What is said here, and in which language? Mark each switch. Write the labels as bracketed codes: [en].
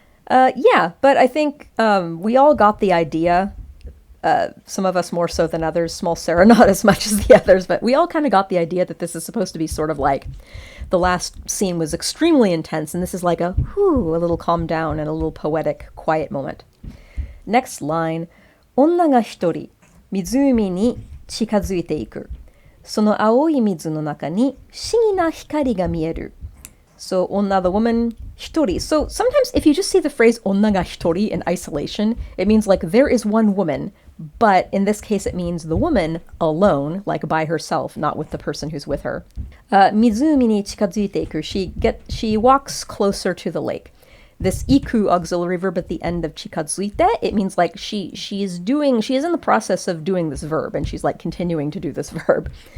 [en] Yeah, but I think we all got the idea. Some of us more so than others. Small Sarah not as much as the others, but we all kind of got the idea that this is supposed to be sort of like the last scene was extremely intense, and this is like a little calm down and a little poetic, quiet moment. [ja] Next line, 女が一人、湖に近づいていく。その青い水の中に不思議な光が見える。 [en] So, 女, the woman, 一人. So, sometimes if you just see the phrase [ja] 女が一人 [en] in isolation, it means like there is one woman, but in this case it means the woman alone, like by herself, not with the person who's with her. [ja] 湖に近づいていく. [en] She walks closer to the lake. This iku auxiliary verb at the end of chikazuite, it means like she is in the process of doing this verb, and she's like continuing to do this verb.